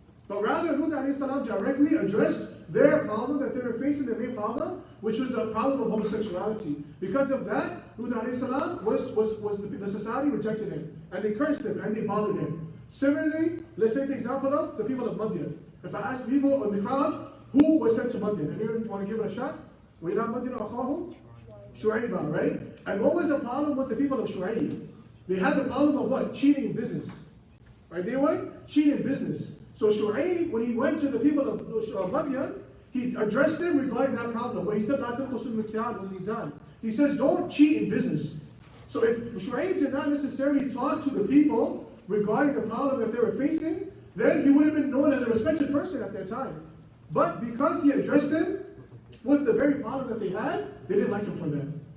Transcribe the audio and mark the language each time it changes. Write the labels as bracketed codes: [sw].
[en] But rather, Lut alayhi salam directly addressed their problem that they were facing, the main problem, which was the problem of homosexuality. Because of that, Lut alayhi salam the society rejected him. And they cursed him and they bothered him. Similarly, let's take the example of the people of Madian. If I ask people in the crowd, who was sent to Madian? Anyone want to give it a shot? [ar] وَإِلَىٰ مَدْيَنَ أَخَاهُمْ شُعَيْبًا, right? [en] And what was the problem with the people of Shu'aib? They had the problem of what? Cheating in business. Right? They were cheating in business. So Shu'aib, when he went to the people of Madian, he addressed them regarding that problem. Where he said, [ar] لَا تَنْقُصُوا الْمِكْيَالَ وَالْمِيزَانَ. [en] He says, don't cheat in business. So if Shu'aib did not necessarily talk to the people regarding the problem that they were facing, then he would have been known as a respected person at their time. But because he addressed them with the very problem that they had, they didn't like him for that.